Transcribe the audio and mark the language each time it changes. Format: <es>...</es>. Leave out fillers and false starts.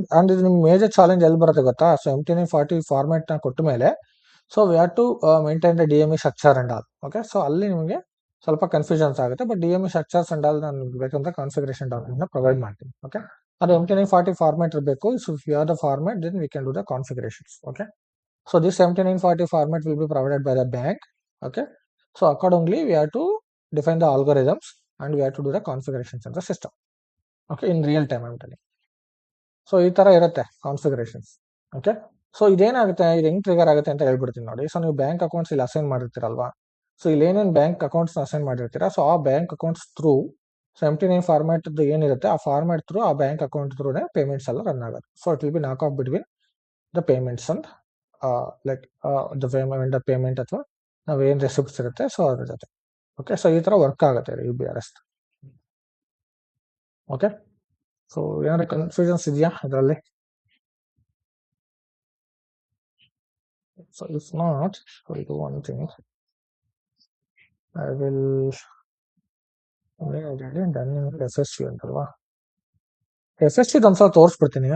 <kn>And ಇದು ನಿಮ್ಗೆ major challenge ಎಲ್ಲಿ ಬರುತ್ತೆ ಗೊತ್ತಾ? ಸೊ MT940 ಫಾರ್ಮೆಟ್ ನ ಕೊಟ್ಟ ಮೇಲೆ so</kn> <en>We have to maintain the DME structure and all.</en> <kn>Okay, so ಅಲ್ಲಿ ನಿಮಗೆ ಸ್ವಲ್ಪ ಕನ್ಫ್ಯೂಷನ್ಸ್ ಆಗುತ್ತೆ. But DME structures and all ನಾನು ಬೇಕಂತ ಕಾನ್ಫಿಗರೇಷನ್ ಡಾಕ್ಯುಮೆಂಟ್ ಪ್ರೊವೈಡ್ ಮಾಡ್ತೀನಿ.</kn> <en>okay,</en> <kn>ಅದು MT940 ಫಾರ್ಮೆಟ್ ಇರಬೇಕು.</kn> <en>So if you are the format then we can do the configurations. Okay, so this MT940 format will be provided by the bank. Okay, so accordingly we have to define the algorithms and we have to do the configurations in the system. Okay, in real time I'm telling.</en> <kn>So ಈ ತರ ಇರುತ್ತೆ configurations. Okay, so ಇದೇನಾಗುತ್ತೆ, ಇದು ಹೆಂಗ್ trigger ಆಗುತ್ತೆ ಅಂತ ಹೇಳ್ಬಿಡ್ತೀನಿ ನೋಡಿ. So ನೀವು ಬ್ಯಾಂಕ್ ಅಕೌಂಟ್ಸ್ ಇಲ್ಲಿ ಅಸೈನ್ ಮಾಡಿರ್ತೀರಲ್ವಾ? ಸೊ ಇಲ್ಲಿ ಏನೇನು ಬ್ಯಾಂಕ್ ಅಕೌಂಟ್ಸ್ ಅಸೈನ್ ಮಾಡಿರ್ತೀರಾ, ಸೊ ಆ bank accounts through so MT9 format ಏನಿರುತ್ತೆ ಆ ಫಾರ್ಮ್ಯಾಟ್ ಥ್ರೂ ಆ ಬ್ಯಾಂಕ್ ಅಕೌಂಟ್ ಥ್ರೂನೇ ಪೇಮೆಂಟ್ಸ್ ಎಲ್ಲ ರನ್ ಆಗುತ್ತೆ.</kn> <en>so it will be knock off between the payments and like the vendor payment</en> <kn>ಅಥವಾ ನಾವೇನು ರೆಸಿಪ್ಟ್ಸ್ ಇರುತ್ತೆ ಸೊ ಅದ್ರ ಜೊತೆ. ಓಕೆ, ಸೊ ಈ ತರ ವರ್ಕ್ ಆಗುತ್ತೆ UBRS. ಓಕೆ, ಸೊ ಏನಾದ್ರು ಕನ್ಫ್ಯೂಷನ್ಸ್ ಇದೆಯಾ ಇದರಲ್ಲಿ?</kn> <en>So if not, we'll do one thing. I will done in SSV</en> <kn>ಅಂತಲ್ವಾ SSV ಒಂದ್ಸಲ ತೋರಿಸ್ಬಿಡ್ತೀನಿ.</kn>